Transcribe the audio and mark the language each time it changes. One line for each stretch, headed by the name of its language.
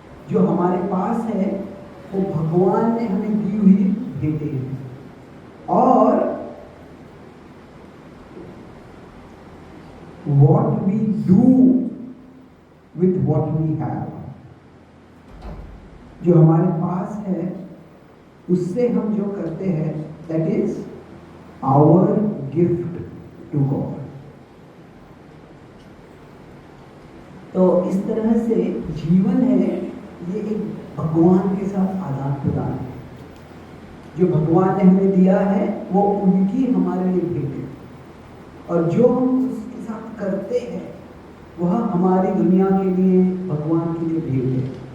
Hindi: जो हमारे पास है वो भगवान ने हमें दी हुई भेंटें हैं।
English: और what we do with what we have,
Hindi: जो हमारे पास है उससे हम जो करते हैं,
English: that is our gift to God।
Hindi: तो इस तरह से जीवन है ये एक भगवान के साथ आदान प्रदान है। जो भगवान ने हमें दिया है वो उनकी हमारे लिए भेंट है, और जो हम उसके साथ करते हैं वह हमारी दुनिया के लिए, भगवान के लिए भेंट है।